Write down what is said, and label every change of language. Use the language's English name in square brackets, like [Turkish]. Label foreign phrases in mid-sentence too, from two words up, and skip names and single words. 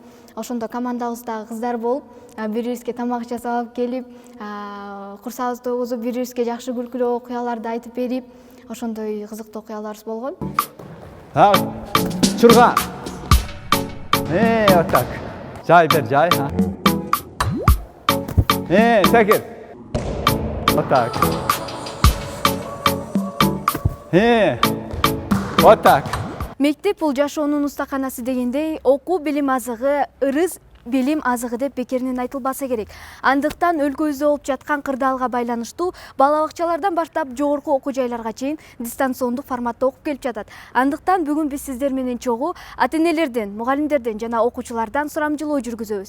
[Kyrgyz] Ошондо командабыздагы кыздар болуп, бири-бирибизге тамак жасап алып келип, курсабызды тогузуп, бири-бирибизге жакшы күлкүлүү окуяларды айтып берип, ошондой кызыктуу окуяларыбыз болгон. [Russian] Чурга. Вот так. [Kyrgyz] Жай бер, жай. Секир. [Russian] Вот так. Вот так. [Kyrgyz] Мектеп бул жашоонун устаканасы дегендей, окуу билим азыгы, ырыс билим азыгы деп бекеринен айтылбаса керек. Андыктан өлкөбүздө болуп жаткан кырдаалга байланыштуу бала бакчалардан баштап жогорку окуу жайларга чейин дистанциондук форматта окуп келип жатат. Андыктан бүгүн биз сиздер менен чогуу ата-энелерден, мугалимдерден жана окуучулардан сурамжылоо жүргүзөбүз.